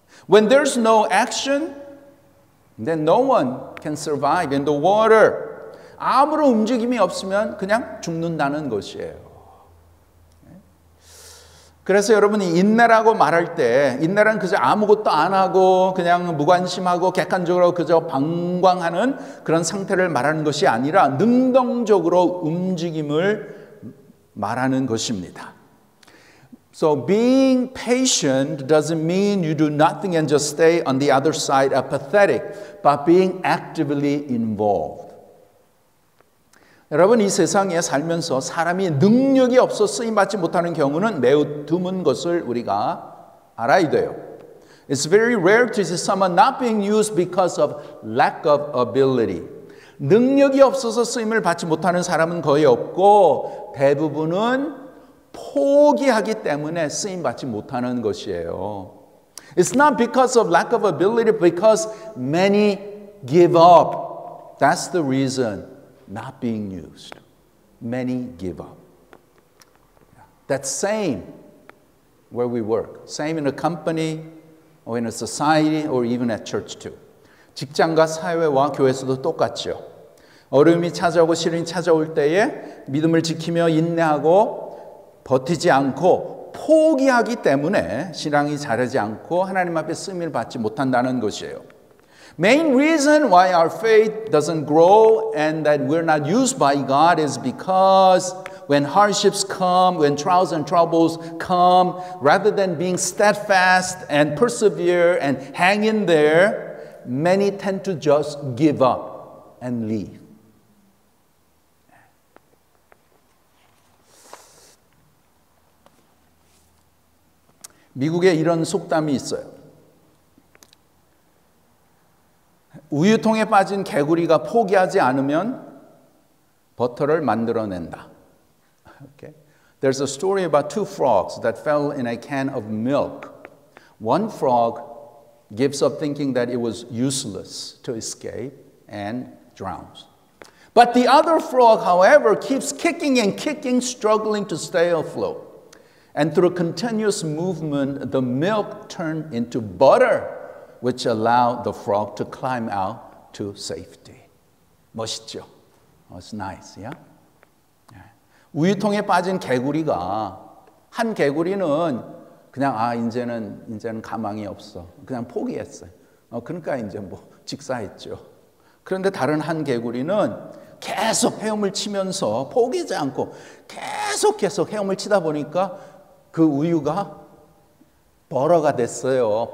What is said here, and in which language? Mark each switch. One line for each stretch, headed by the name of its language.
English: When there's no action, then no one can survive in the water.
Korean: 아무런 움직임이 없으면 그냥 죽는다는 것이에요. 그래서 여러분이 인내라고 말할 때 인내란 그저 아무것도 안 하고 그냥 무관심하고 객관적으로 그저 방광하는 그런 상태를 말하는 것이 아니라 능동적으로 움직임을 말하는 것입니다.
English: So being patient doesn't mean you do nothing and just stay on the other side apathetic, but being actively involved.
Korean: 여러분, 이 세상에 살면서 사람이 능력이 없어 쓰임받지 못하는 경우는 매우 드문 것을 우리가 알아야 돼요.
English: It's very rare to see someone not being used because of lack of ability.
Korean: 능력이 없어서 쓰임을 받지 못하는 사람은 거의 없고 대부분은 포기하기 때문에 쓰임받지 못하는 것이에요.
English: It's not because of lack of ability, but because many give up. That's the reason not being used. Many give up. That's same where we work. Same in a company or in a society or even at church too.
Korean: 직장과 사회와 교회에서도 똑같죠. 어려움이 찾아오고 시련이 찾아올 때에 믿음을 지키며 인내하고 버티지 않고 포기하기 때문에 신앙이 자라지 않고 하나님 앞에 쓰임을 받지 못한다는 것이에요.
English: Main reason why our faith doesn't grow and that we're not used by God is because when hardships come, when trials and troubles come, rather than being steadfast and persevere and hang in there, many tend to just give up and leave.
Korean: 미국에 이런 속담이 있어요. 우유통에 빠진 개구리가 포기하지 않으면 버터를 만들어낸다.
English: Okay. There's a story about two frogs that fell in a can of milk. One frog gives up thinking that it was useless to escape and drowns. But the other frog, however, keeps kicking and kicking, struggling to stay afloat. And through continuous movement, the milk turned into butter, which allowed the frog to climb out to safety.
Korean: 멋있죠?
English: It's nice, yeah?
Korean: 우유통에 빠진 개구리가 한 개구리는 그냥 이제는 가망이 없어. 그냥 포기했어요. 그러니까 이제 뭐 직사했죠. 그런데 다른 한 개구리는 계속 헤엄을 치면서 포기하지 않고 계속 헤엄을 치다 보니까 그 우유가 버러가 됐어요.